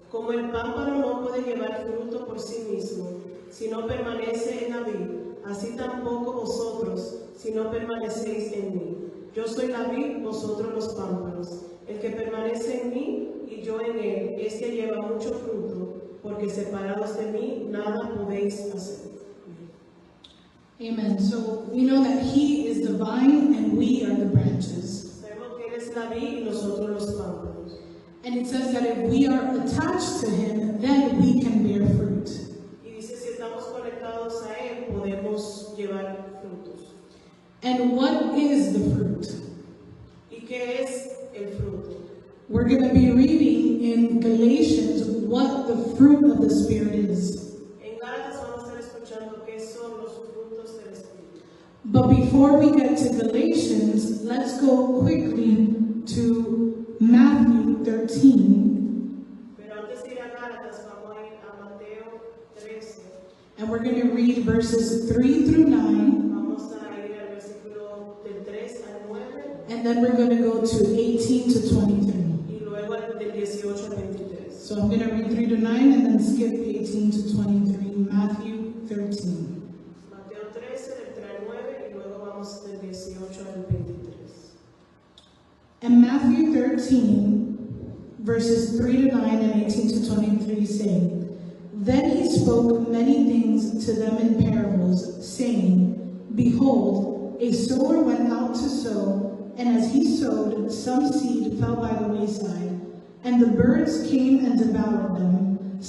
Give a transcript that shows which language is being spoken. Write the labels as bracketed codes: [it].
[es] Como el pámpano no puede llevar fruto por sí mismo, si no permanece en la vid, así tampoco vosotros, si no permanecéis en mí. Yo soy la vid, vosotros los pámpanos. El que permanece en mí y yo en él, este lleva mucho fruto, porque separados de mí nada podéis hacer. [en] Amen. So we know that He is the vine and we are the branches. [es] Sabemos que Él es la vid y nosotros los pámpanos. [en] And it says that if we are attached to Him, then we can bear fruit. [es] Y dice, si estamos conectados a Él, podemos llevar frutos. [en] And what is the fruit? [es] ¿Y qué es el fruto? [en] We're going to be reading in Galatians what the fruit of the Spirit is. [es] En Gálatas vamos a estar escuchando qué son los frutos del Espíritu. [en] But before we get to Galatians, let's go quickly to Matthew 13. [es] Pero antes de ir a Gálatas, vamos a ir a Mateo 13. [en] And we're going to read verses 3-9. [es] Vamos a ir al versículo del 3 al 9. [en] And then we're going to go to 18-23. [es] Y luego del 18 al 23. [en] So I'm going to read 3-9 and then skip 18-23. Matthew 13. [es] Mateo 13, del 3 al 9, y luego vamos del 18 al 23. [en] And Matthew 13, verses 3-9 and 18-23 say, "Then he spoke many things to them in parables, saying, Behold, a sower went out to sow, and as he sowed, some seed fell by the wayside, and the birds came and devoured them.